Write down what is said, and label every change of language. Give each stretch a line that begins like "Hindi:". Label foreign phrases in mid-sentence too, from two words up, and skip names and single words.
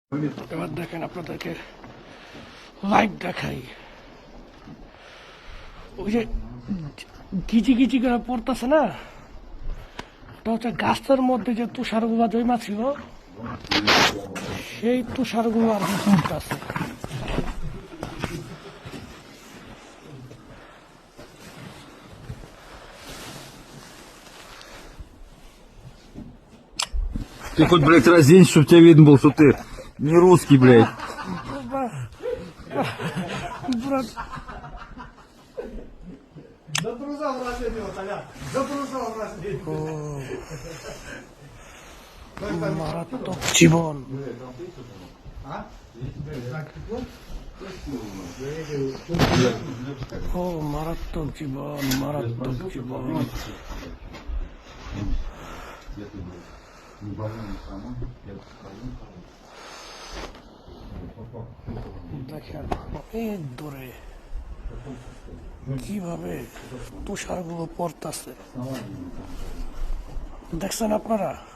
Bangla: এবার দেখেন আপনাদেরকে লাইভ দেখাই। ওই যে গিজি গিজি করে পড়তেছে না, ওটা হচ্ছে গাছের মধ্যে যে তুষারগুলো জমা ছিল, সেই তুষারগুলো আর কি পড়তেছে।
Russian: Ты хоть, блядь, разденься, чтобы тебя видно был, что ты не русский, блядь. Брат, Загружал последнего, Толя. Загружал последнего.
Bangla: মারাত্মক জীবন। ও মারাত্মক জীবন, মারাত্মক জীবন। দেখেন অনেক দূরে কিভাবে তুষারগুলো পড়তেছে, দেখছেন আপনারা?